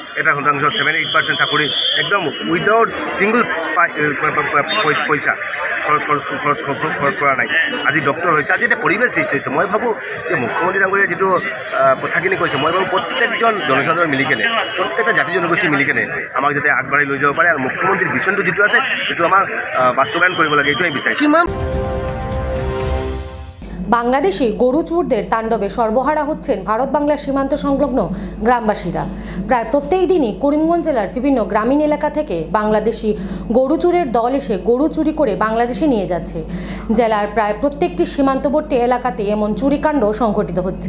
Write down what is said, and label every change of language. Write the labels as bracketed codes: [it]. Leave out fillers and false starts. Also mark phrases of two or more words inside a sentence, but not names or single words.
[as] এটা শতাংশ 7-8% চাকৰি একদম [en] without single [as] পইচা খৰচ কৰা নাই। আজি ডক্টৰ হৈছে, আজি এটা পৰিৱেশ সৃষ্টি হৈছে। মই ভাবোঁ যে মুখ্যমন্ত্ৰী ডাঙৰীয়াই যিটো কথাখিনি কৈছে, মই ভাবোঁ প্ৰত্যেকজন জনসাধাৰণ মিলি কেনে, প্ৰত্যেকটা জাতি জনগোষ্ঠী মিলি কেনে আমাক যাতে আগবাঢ়ি লৈ যাব পাৰে আৰু মুখ্যমন্ত্ৰীৰ ভিছনটো যিটো আছে সেইটো আমাৰ বাস্তৱায়ন কৰিব লাগে, এইটোৱে বিচাৰিছোঁ। [bn] বাংলাদেশি গরু চোরদের তাণ্ডবে সর্বহারা হচ্ছেন ভারত বাংলার সীমান্ত সংলগ্ন গ্রামবাসীরা। প্রায় প্রত্যেক দিনই করিমগঞ্জ জেলার বিভিন্ন গ্রামীণ এলাকা থেকে বাংলাদেশি গরু চোরের দল এসে গরু চুরি করে বাংলাদেশে নিয়ে যাচ্ছে। জেলার প্রায় প্রত্যেকটি সীমান্তবর্তী এলাকাতে এমন চুরিকাণ্ড সংঘটিত হচ্ছে।